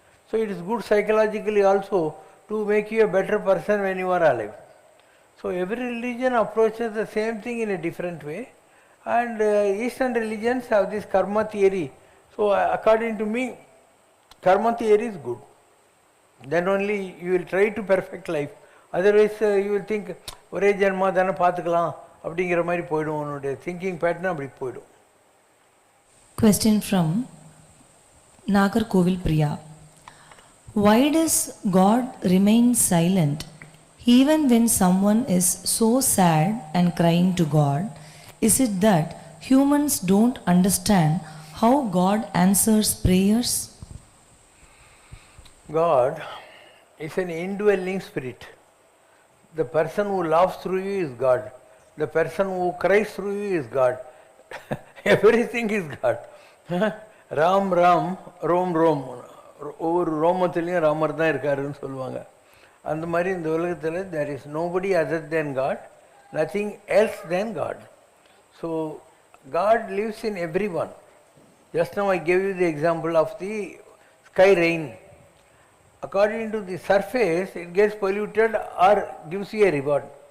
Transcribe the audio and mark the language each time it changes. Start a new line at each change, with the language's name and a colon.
English: So it is good psychologically also to make you a better person when you are alive. So every religion approaches the same thing in a different way, and Eastern religions have this karma theory. So according to me, karma theory is good. Then only you will try to perfect life. Otherwise you will think
Tamil: ஒரே ஜென்மா தானே பார்த்துக்கலாம் அப்படிங்கிற மாதிரி போயிடும். உன்னுடைய thinking pattern அப்படி போயிடும்.
English: Question from Nagarkovil Priya. Why does God remain silent even when someone is so sad and crying to God? Is it that humans don't understand how God answers prayers? God is an indwelling spirit. The person who laughs through you is God. The person who cries through you is God. Everything is God. Ram Ram, Rom Rom.
Tamil: ஒவ்வொரு ரோமத்திலையும் ராமர் தான் இருக்காருன்னு சொல்லுவாங்க. அந்த மாதிரி இந்த உலகத்தில்
English: there is nobody other than God, nothing else than God. So God lives in everyone. Just now I gave you the example of the sky rain. According to the surface, it gets polluted or gives you a reward.